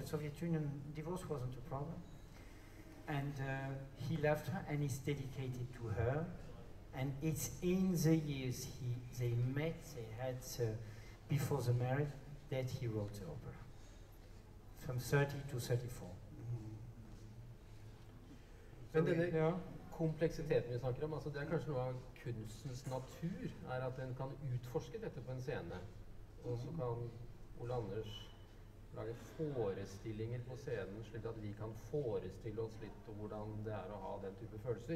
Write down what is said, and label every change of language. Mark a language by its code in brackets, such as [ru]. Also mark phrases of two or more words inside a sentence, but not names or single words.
[en] Soviet Union, divorce wasn't a problem. And he loved her and he's dedicated to her. And it's in the years they met, they had, before the marriage, that he wrote the opera. From 30 to 34. [no] Men denne kompleksiteten vi snakker om, altså det er kanskje noe av kunstens natur, er at den kan utforske dette på en scene. Og så kan Ole Anders lage forestillinger på scenen, slik at vi kan forestille oss litt om hvordan det er å ha den type følelser.